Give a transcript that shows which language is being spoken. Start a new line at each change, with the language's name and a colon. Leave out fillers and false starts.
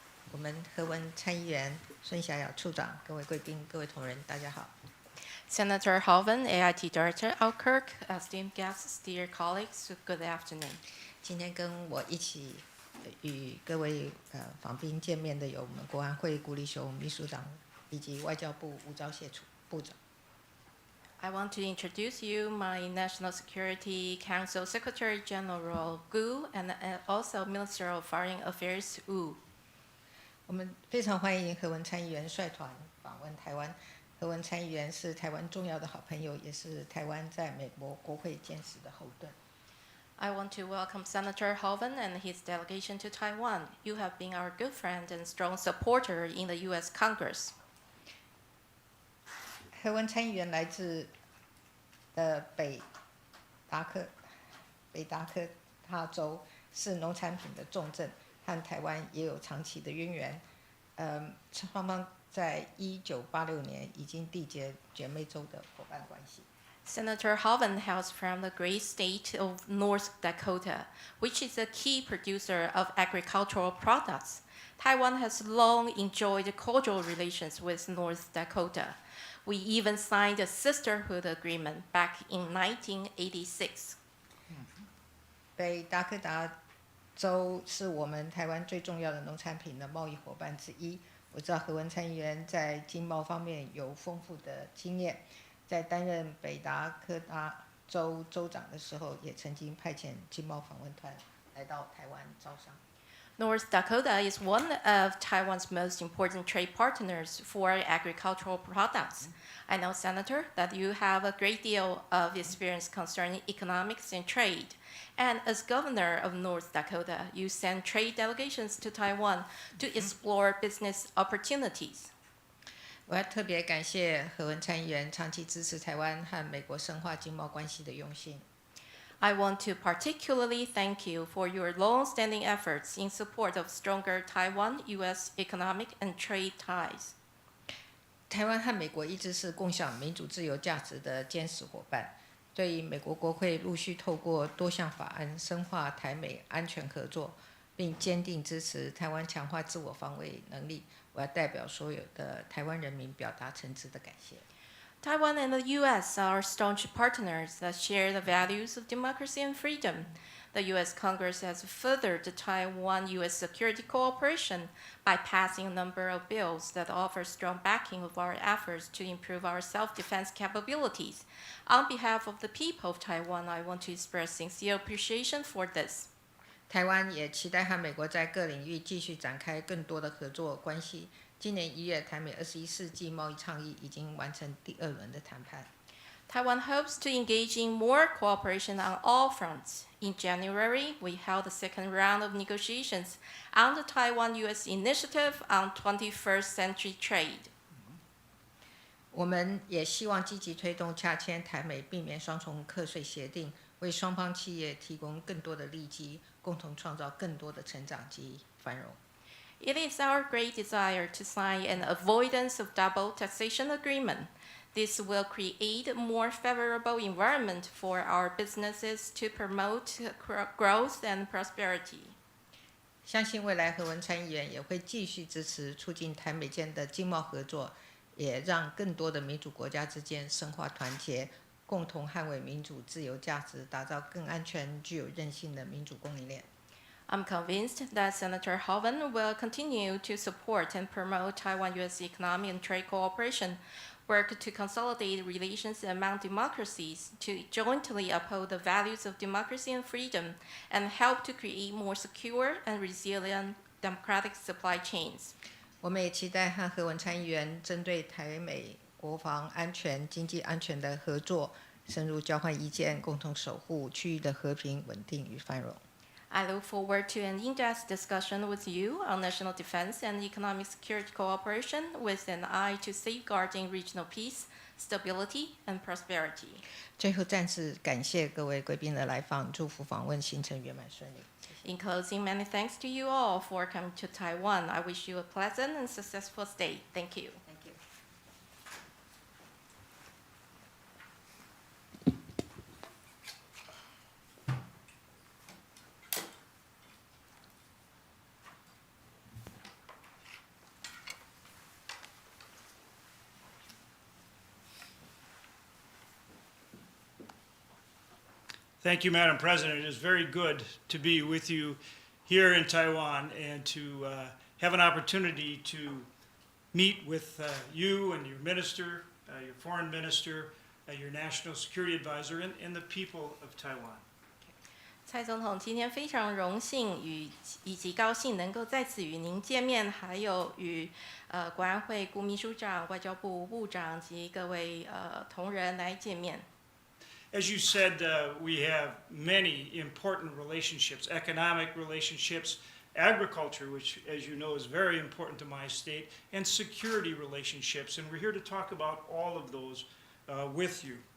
Chinese: 我们何文参议员、孙小雅处长、各位贵宾、各位同仁，大家好。
English: Senator Hoeven, AIT Director Alkirk, esteemed guests, dear colleagues, good afternoon.
Chinese: 今天跟我一起与各位访宾见面的有我们国安会顾立雄秘书长以及外交部吴钊燮部长。
English: I want to introduce you my National Security Council Secretary General Gu and also Minister of Foreign Affairs Wu.
Chinese: 我们非常欢迎何文参议员率团访问台湾。何文参议员是台湾重要的好朋友，也是台湾在美国国会坚实的后盾。
English: I want to welcome Senator Hoeven and his delegation to Taiwan. You have been our good friend and strong supporter in the U.S. Congress.
Chinese: 何文参议员来自北达科他州，是农产品的重镇，和台湾也有长期的渊源。双方在1986年已经缔结姐妹州的伙伴关系。
English: Senator Hoeven hails from the great state of North Dakota, which is a key producer of agricultural products. Taiwan has long enjoyed cordial relations with North Dakota. We even signed a sisterhood agreement back in 1986.
Chinese: 北达科达州是我们台湾最重要的农产品的贸易伙伴之一。我知道何文参议员在经贸方面有丰富的经验，在担任北达科达州州长的时候，也曾经派遣经贸访问团来到台湾招商。
English: North Dakota is one of Taiwan's most important trade partners for agricultural products. I know, Senator, that you have a great deal of experience concerning economics and trade. And as governor of North Dakota, you send trade delegations to Taiwan to explore business opportunities.
Chinese: 我要特别感谢何文参议员长期支持台湾和美国深化经贸关系的用心。
English: I want to particularly thank you for your long-standing efforts in support of stronger Taiwan-U.S. economic and trade ties.
Chinese: 台湾和美国一直是共享民主自由价值的坚实伙伴。对于美国国会陆续透过多项法案深化台美安全合作，并坚定支持台湾强化自我防卫能力，我要代表所有的台湾人民表达诚挚的感谢。
English: Taiwan and the U.S. are staunch partners that share the values of democracy and freedom. The U.S. Congress has furthered the Taiwan-U.S. security cooperation by passing a number of bills that offer strong backing of our efforts to improve our self-defense capabilities. On behalf of the people of Taiwan, I want to express sincere appreciation for this.
Chinese: 台湾也期待和美国在各领域继续展开更多的合作关系。今年1月，台美21世纪贸易倡议已经完成第2轮的谈判。
English: Taiwan hopes to engage in more cooperation on all fronts. In January, we held the second round of negotiations on the Taiwan-U.S. Initiative on 21st Century Trade.
Chinese: 我们也希望积极推动洽签台美避免双重课税协定，为双方企业提供更多的利基，共同创造更多的成长及繁荣。
English: It is our great desire to sign an avoidance of double taxation agreement. This will create a more favorable environment for our businesses to promote growth and prosperity.
Chinese: 相信未来何文参议员也会继续支持促进台美间的经贸合作，也让更多的民主国家之间深化团结，共同捍卫民主自由价值，打造更安全、具有韧性的民主供应链。
English: I'm convinced that Senator Hoeven will continue to support and promote Taiwan-U.S. economic and trade cooperation, work to consolidate relations among democracies, to jointly uphold the values of democracy and freedom, and help to create more secure and resilient democratic supply chains.
Chinese: 我们也期待和何文参议员针对台美国防安全、经济安全的合作，深入交换意见，共同守护区域的和平、稳定与繁荣。
English: I look forward to an in-depth discussion with you on national defense and economic security cooperation with an eye to safeguarding regional peace, stability, and prosperity.
Chinese: 最后再次感谢各位贵宾的来访，祝福访问行程圆满顺利。
English: In closing, many thanks to you all for coming to Taiwan. I wish you a pleasant and successful stay. Thank you. Thank you. Thank you, Madam President. It is very good to be with you here in Taiwan and to have an opportunity to meet with you and your minister, your foreign minister, your national security advisor, and the people of Taiwan.
Chinese: 蔡总统今天非常荣幸以及高兴能够在此与您见面，还有与国安会顾秘书长、外交部部长及各位同仁来见面。
English: As you said, we have many important relationships, economic relationships, agriculture, which, as you know, is very important to my state, and security relationships. And we're here to talk about all of those with you.